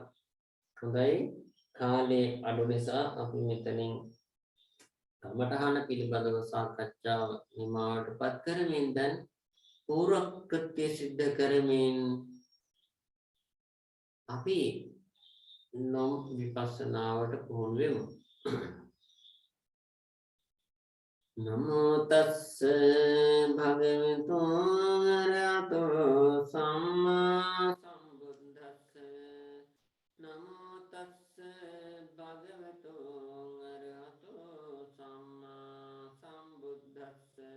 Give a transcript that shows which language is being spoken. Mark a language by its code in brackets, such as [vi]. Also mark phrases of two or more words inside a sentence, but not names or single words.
[si] හොඳයි, කාලේ අඩු නිසා අපි මෙතනින් කමඨහන පිළිබඳව සාකච්ඡාව නිමාවටපත් කරමින් දැන් පූර්ව කෘත්‍ය සිද්ධ කරමින් අපි නොම් විපස්සනාවට පුහුණු වෙමු. [pi] නමෝ තස්ස භගවතු අරහතෝ සම්මා සම්බුද්දස්ස. නමෝ තස්ස භගවතු අරහතෝ සම්මා සම්බුද්දස්ස.